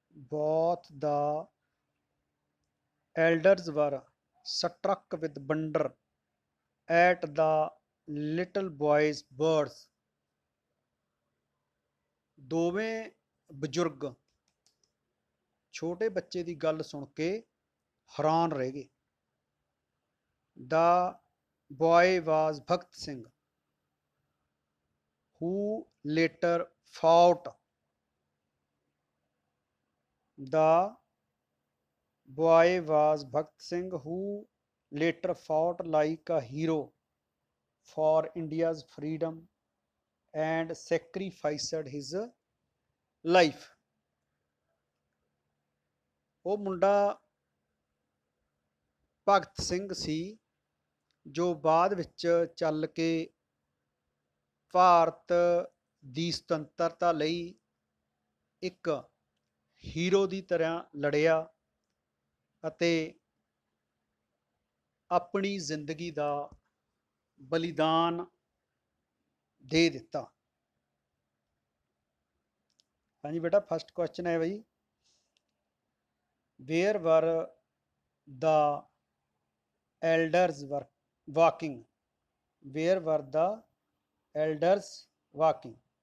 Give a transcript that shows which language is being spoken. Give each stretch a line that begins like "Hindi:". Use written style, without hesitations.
English: both the elders were struck with wonder at the little boy's words.
Punjabi: ਦੋਵੇਂ ਬਜ਼ੁਰਗ ਛੋਟੇ ਬੱਚੇ ਦੀ ਗੱਲ ਸੁਣ ਕੇ ਹੈਰਾਨ ਰਹਿ ਗਏ.
English: The boy was Bhagat Singh who later fought. The boy was Bhagat Singh who later fought like a hero for India's freedom and sacrificed his life.
Punjabi: ਉਹ ਮੁੰਡਾ ਭਗਤ ਸਿੰਘ ਸੀ ਜੋ ਬਾਅਦ ਵਿੱਚ ਚੱਲ ਕੇ ਭਾਰਤ ਦੀ ਸੁਤੰਤਰਤਾ ਲਈ ਇੱਕ ਹੀਰੋ ਦੀ ਤਰ੍ਹਾਂ ਲੜਿਆ ਅਤੇ ਆਪਣੀ ਜ਼ਿੰਦਗੀ ਦਾ ਬਲੀਦਾਨ ਦੇ ਦਿੱਤਾ. ਹਾਂਜੀ ਬੇਟਾ
English: first question
Punjabi: ਹੈ ਬਈ
English: Where were the elders were walking. Where were the elders walking?